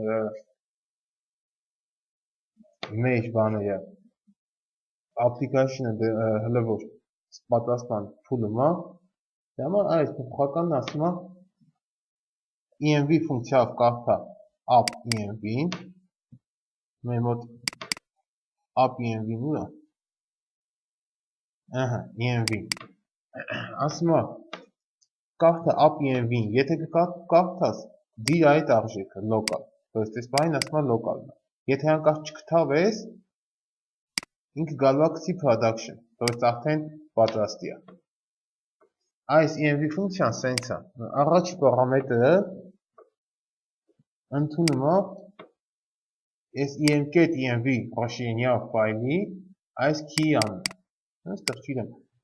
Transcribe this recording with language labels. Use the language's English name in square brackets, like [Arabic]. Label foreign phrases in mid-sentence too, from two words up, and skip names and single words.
[Armenian] մեր բաները, application-ը հլը որ պատասխան փուլում է, դեմա այս փոխականն ասում է env ֆունկցիայով կարդա app env-ին, մեր մոտ app env-ին ուր է, env-ին, ասում է կարդա app env-ին, եթե կարդաս դիր այդ արժեքը local, [Russian] то есть [Armenian] այս բանին ասում է local-ն, եթե հանկարծ չկթավես, ինքը գալու է գցի production, [Russian] то есть [Armenian] արդեն պատրաստի է։ Այս env ֆունկցիան սենց է, առաջի պարամետրը ընդունում է այս env расширение ֆայլի այս key-ի անունը, այստեղ չգիտեմ,